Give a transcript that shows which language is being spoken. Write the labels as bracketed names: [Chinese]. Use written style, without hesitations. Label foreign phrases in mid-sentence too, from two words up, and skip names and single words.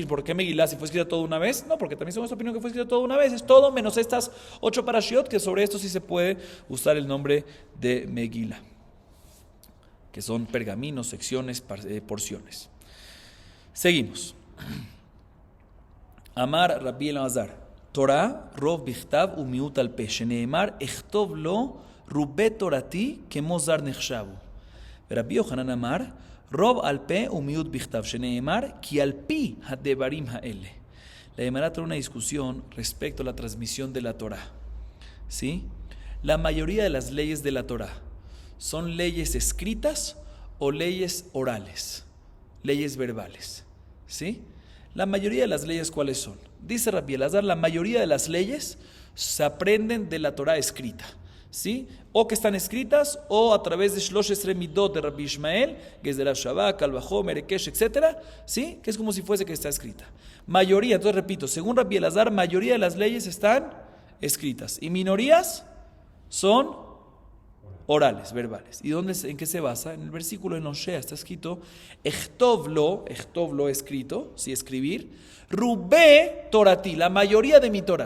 [Spanish] ¿Por qué Megilá si fue escrita todo una vez? No, porque también según esta opinión que fue escrita todo una vez. Es todo menos estas 8 parashiot, que sobre esto sí se puede usar el nombre de Megilá, que son pergaminos, secciones, porciones. Seguimos. [Hebrew] אמר רבי אלעזר תורה רובה בכתב ומיעוטה על פה שנאמר אכתוב לו רובי תורתי כמו זר נחשבו. רבי יוחנן אמר רובה על פה ומיעוטה בכתב שנאמר כי על פי הדברים האלה. [Spanish] La Gemara trae una discusión respecto a la transmisión de la Torah, ¿sí? La mayoría de las leyes de la Torá son leyes escritas o leyes orales, leyes verbales, ¿sí? La mayoría de las leyes, ¿cuáles son? Dice Rabbi Elazar, la mayoría de las leyes se aprenden de la Torá escrita, ¿sí? O que están escritas, o a través de [Hebrew] שלוש עשרה מידות [Spanish] de Rabbi Ishmael, [Hebrew] גזרה שוה קל וחומר היקש, [Spanish] etc., ¿sí? Que es como si fuese que está escrita. Mayoría, entonces repito, según Rabbi Elazar, mayoría de las leyes están escritas, y minorías son orales, verbales. ¿Y en qué se basa? En el versículo de Oshea está escrito, [Hebrew] אכתוב לו [Spanish] escrito, sí, escribir, [Hebrew] רובי תורתי, [Spanish] la mayoría de mi Torah.